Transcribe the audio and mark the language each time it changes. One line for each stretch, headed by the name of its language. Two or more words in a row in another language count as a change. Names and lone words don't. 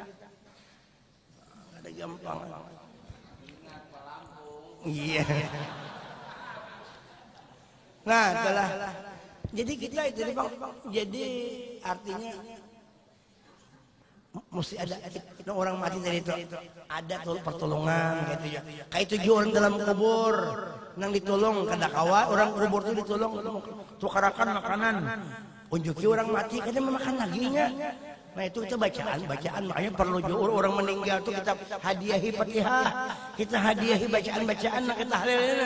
Indonesian: Ada gampang. Iya. Nah, itulah. Jadi kita itu jadi artinya mesti ada orang mati dari itu ada pertolongan gitu ya.
Banjar: Kayak itu juga orang dalam kubur nang ditolong kada kawa orang kubur itu ditolong tukarakan makanan. Unjuki orang mati kada memakan laginya. Nah itu kita bacaan makanya perlu juga orang meninggal itu kita hadiahi Fatihah, kita hadiahi bacaan nak kita halal.